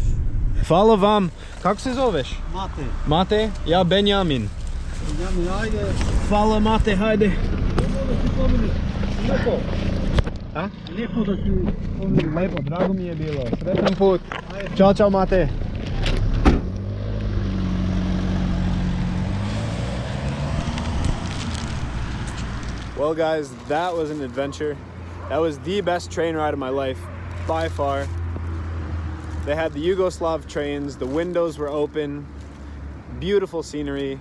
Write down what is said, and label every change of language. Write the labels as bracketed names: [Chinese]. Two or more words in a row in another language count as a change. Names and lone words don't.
[Croatian] Hvala vam. Kako se zoveš? Mate? Ja Benjamin. Ajde. Hvala Mate, hajde. Lijepo da ti pomineš. Lijepo. A? Lijepo da ti pomineš. [Serbian] Lepo, drago mi je bilo. Sretan put. Ćao Mate. [English] Well guys, that was an adventure. That was the best train ride of my life, by far. They had the Yugoslav trains, the windows were open, beautiful scenery.